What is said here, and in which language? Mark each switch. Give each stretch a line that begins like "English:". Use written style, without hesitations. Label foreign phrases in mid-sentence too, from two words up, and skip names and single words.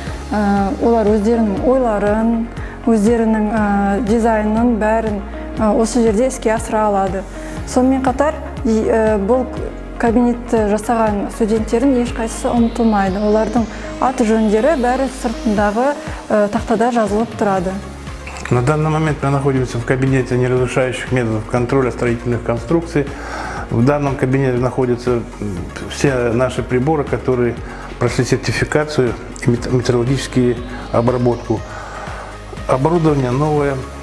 Kazakh: Олар өздерінің ойларын, өздерінің дизайнын бәрін осы жерде іске асыра алады. Сонымен қатар бұл кабинетті жасаған студенттердің ешқайсысы ұмытылмайды. Олардың аты жөндері бәрі сыртындағы тақтада жазылып тұрады.
Russian: На данный момент мы находимся в кабинете неразрушающих методов контроля строительных конструкций. В данном кабинете находятся все наши приборы, которые прошли сертификацию и метрологическую обработку. Оборудование новое.